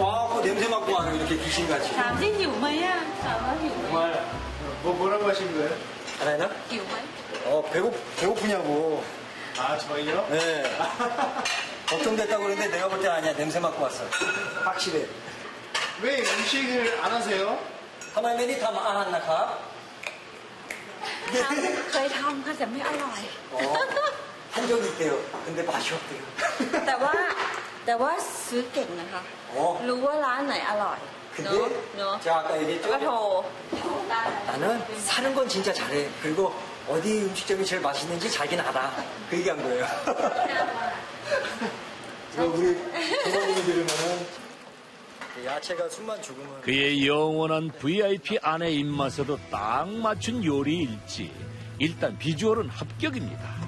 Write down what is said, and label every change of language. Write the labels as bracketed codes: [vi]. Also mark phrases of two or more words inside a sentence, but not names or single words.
[ko] 와갖고 냄새 맡고 와요. 이렇게 귀신같이. 정말. 뭐라고 하신 거예요? 알아요? 배고프냐고. 아, 저희요? 네. 걱정됐다고 그러는데 내가 볼 때 아니야. 냄새 맡고 왔어. 확실해. 왜 음식을 안 하세요? [th] ทำไมไม่ได้ทำอาหารนะครับ เคยทำค่ะแต่ไม่อร่อย [ko] 한 적이 있대요. 근데 맛이 없대요. [th] แต่ว่าซื้อเก่งนะคะ รู้ว่าร้านไหนอร่อย [ko] 근데 [th] เนอะ [ko] 제가 아까 얘기했죠? [th] ก็โทร [ko] 나는 사는 건 진짜 잘해. 그리고 어디 음식점이 제일 맛있는지 자기는 알아. 그 얘기한 거예요. 이거 우리 부모님이 들으면은 야채가 숨만 죽으면 그의 영원한 VIP 아내 입맛에도 딱 맞춘 요리일지 일단 비주얼은 합격입니다.